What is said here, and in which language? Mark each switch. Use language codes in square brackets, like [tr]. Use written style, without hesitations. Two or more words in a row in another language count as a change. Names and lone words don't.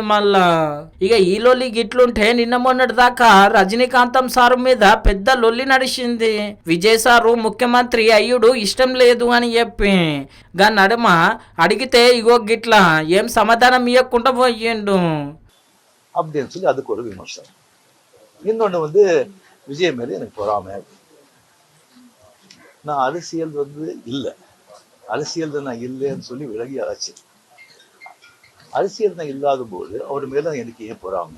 [te] మళ్ళా ఇక ఈ లొల్లి గిట్లుంటే నిన్న మొన్నటి దాకా రజనీకాంతం సారు మీద పెద్ద లొల్లి నడిచింది. విజయ్ సారు ముఖ్యమంత్రి అయ్యుడు ఇష్టం లేదు అని చెప్పి గా నడుమ అడిగితే ఇగో గిట్లా ఏం సమాధానం ఇవ్వకుండా పోయిండు [ta] அப்படின்னு சொல்லி அதுக்கு ஒரு விமர்சனம். இன்னொன்று வந்து விஜய் மேலே எனக்கு பொறாமை. நான் அரசியல் இல்லை, அரசியல் நான் இல்லைன்னு சொல்லி விலகி ஆச்சு. அரசியல் நான் இல்லாத போது அவர் மேலே எனக்கு ஏன் பொறாமை?